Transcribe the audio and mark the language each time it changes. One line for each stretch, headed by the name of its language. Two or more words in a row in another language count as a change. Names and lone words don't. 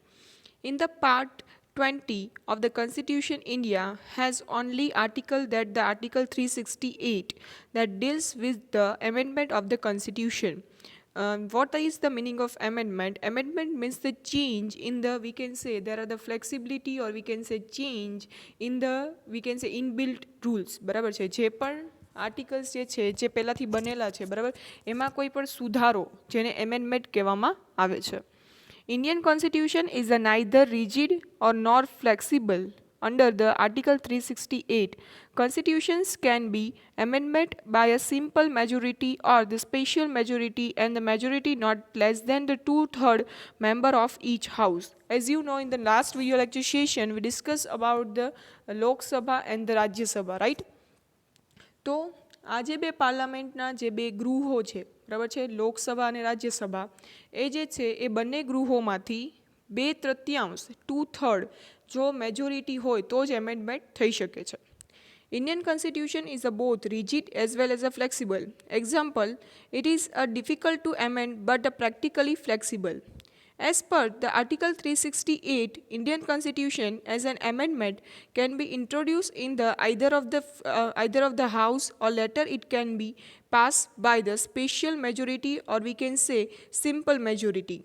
English: In the part 20 of the Constitution, India has only article that the Article 368 that deals with the amendment of the Constitution. What is the meaning of amendment? Amendment means the change in the, we can say there are the flexibility, or we can say change in the, we can say inbuilt rules.
Gujarati: બરાબર છે, જે પણ આર્ટિકલ્સ જે પહેલાંથી બનેલા છે, બરાબર, એમાં કોઈ પણ સુધારો જેને એમેન્ડમેન્ટ કહેવામાં આવે છે.
English: Indian constitution is neither rigid or nor flexible. Under the Article 368, constitutions can be amended by a simple majority or the special majority, and the majority not less than the two-third member of each house. As you know, in the last video lecture session, we discussed about the Lok Sabha and the Rajya Sabha, right?
Gujarati: તો આ જે બે પાર્લામેન્ટના જે બે ગૃહો છે, બરાબર છે, લોકસભા અને રાજ્યસભા, એ જે છે એ બંને ગૃહોમાંથી 2/3 2/3 જો મેજોરિટી હોય તો જ એમેન્ડમેન્ટ થઈ શકે છે.
English: Indian constitution is a both rigid as well as a flexible. Example, it is a difficult to amend but a practically flexible. As per the Article 368, Indian Constitution as an amendment can be introduced in the either of the House, or later it can be passed by the special majority, or we can say simple majority.